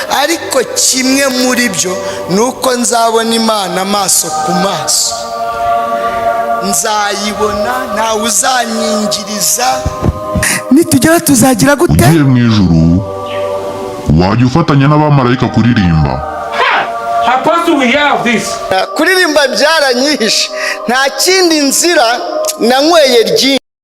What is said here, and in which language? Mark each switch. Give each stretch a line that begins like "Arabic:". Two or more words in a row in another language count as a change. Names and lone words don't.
Kinyarwanda: Ariko kimwe muri byo ni uko nzabona Imana amaso ku maso. Nzayibona, ntawe uzanyingiriza. Nitugera tuzagira gute? Ugiye mu ijuru, wajya ufatanya n'abamarayika kuririmba.
English: Apostle, we have this.
Kinyarwanda: Kuririmba byaranyihishe. Nta kindi nzira nanyweye ryinshi.